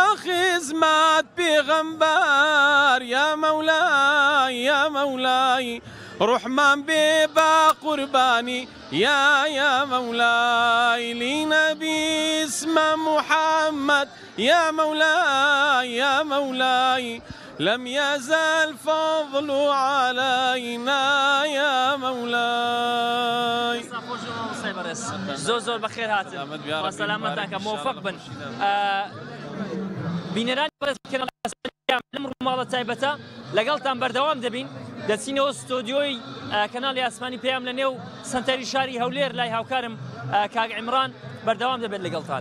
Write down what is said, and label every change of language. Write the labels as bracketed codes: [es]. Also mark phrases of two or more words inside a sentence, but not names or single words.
[ar] خزمات بغنبار يا مولاي يا مولاي رحمن بيبا قرباني يا مولاي لنبي اسمه محمد يا مولاي يا مولاي لم يزل فضل علينا يا مولاي [ckb] زۆر بەخێر هاتن با سەلامەتان کە مۆفەق بن. بینەرانی لەم ڕووماڵە تایبەتە لەگەڵتان بەردەوام دەبین دەچینەوە ستۆدیۆی کەناڵی ئاسمانی پێیام لە نێو سنتەری شاری هەولێر لای هاوکارم کاک عیمران بەردەوام دەبێت لەگەڵتان.